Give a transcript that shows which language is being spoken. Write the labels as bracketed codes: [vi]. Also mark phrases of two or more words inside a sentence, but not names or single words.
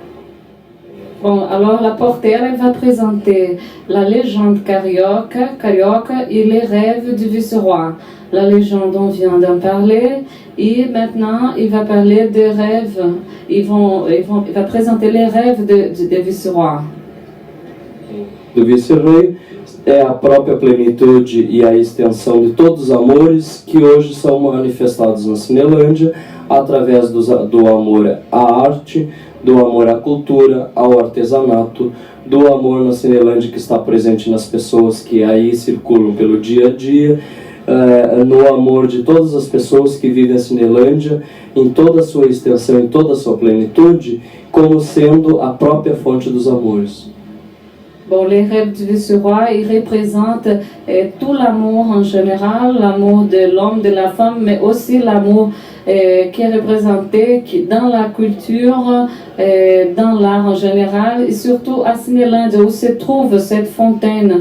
[fr] Bon, alors la portière, elle va présenter la légende carioca et les rêves du vice-roi. La légende, on vient d'en parler, et maintenant, il va parler des rêves. Il va présenter les rêves des vice-rois. [pt] Do vice-rei a própria plenitude e a extensão de todos os amores que hoje são manifestados na Cinelândia através do amor à arte, do amor à cultura, ao artesanato, do amor na Cinelândia que está presente nas pessoas que aí circulam pelo dia a dia, no amor de todas as pessoas que vivem a Cinelândia em toda a sua extensão, em toda a sua plenitude, como sendo a própria fonte dos amores. [fr] Bon, les rêves du vice-roi, ils représentent tout l'amour en général, l'amour de l'homme, de la femme, mais aussi l'amour qui est représenté dans la culture, dans l'art en général, et surtout à Cinelândia, où se trouve cette fontaine.